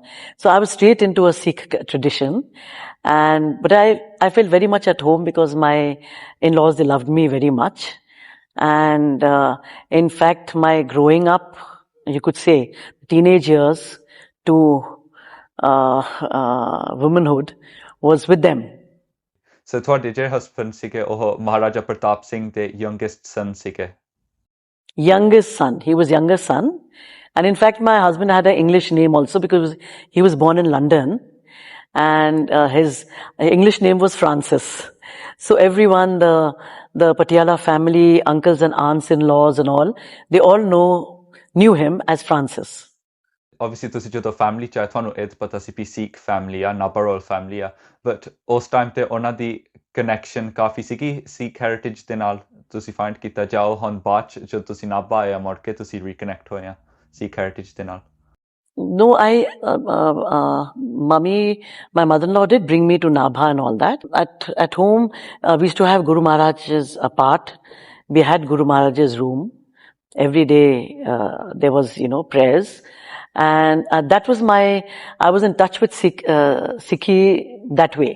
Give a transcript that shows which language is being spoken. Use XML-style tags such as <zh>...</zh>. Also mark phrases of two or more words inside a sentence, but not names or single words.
<en>So I was straight into a Sikh tradition. But I felt very much at home because my in-laws, they loved me very much. And in fact, my growing up you could say, teenage years to womanhood was with them.</en> <pa>So ਤੁਹਾਡੇ ਜਿਹੜੇ husband ਸੀਗੇ ਉਹ ਮਹਾਰਾਜਾ ਪ੍ਰਤਾਪ ਸਿੰਘ ਦੇ</pa> <en>youngest son</en> <pa>ਸੀਗੇ?</pa> <en>Youngest son. He was youngest son. And in fact, my husband had an English name also because he was born in London. And his English name was Francis. So everyone, the Patiala family, uncles and aunts-in-laws and all, they all knew him as Francis.</en> <pa>Obviously ਤੁਸੀਂ ਜਦੋਂ ਫੈਮਿਲੀ ਚ ਆਏ ਤੁਹਾਨੂੰ ਇਹ ਪਤਾ ਸੀ ਵੀ ਸਿੱਖ ਫੈਮਿਲੀ ਆ ਨਾਭਾ</pa> <en>royal family</en> <pa>ਆ ਬਟ ਉਸ ਟਾਈਮ ਤੇ ਉਹਨਾਂ ਦੀ ਕਨੈਕਸ਼ਨ ਕਾਫੀ ਸੀਗੀ ਸਿੱਖ ਹੈਰੀਟੇਜ ਦੇ ਨਾਲ ਤੁਸੀਂ ਫਾਈਂਡ ਕੀਤਾ ਜਾਓ ਹੁਣ ਬਾਅਦ ਚ ਜਦੋਂ ਤੁਸੀਂ ਨਾਭਾ ਆਇਆ ਮੁੜ ਕੇ ਤੁਸੀਂ ਰੀਕਨੈਕਟ ਹੋਏ ਆ ਸਿੱਖ ਹੈਰੀਟੇਜ ਦੇ ਨਾਲ?</pa> <en>No, my mother-in-law did bring me to Nabha and all that. At home, we used to have Guru Maharaj's apart. We had Guru Maharaj's room. Every day, there was, prayers. And that was I was in touch with Sikhi that way.</en>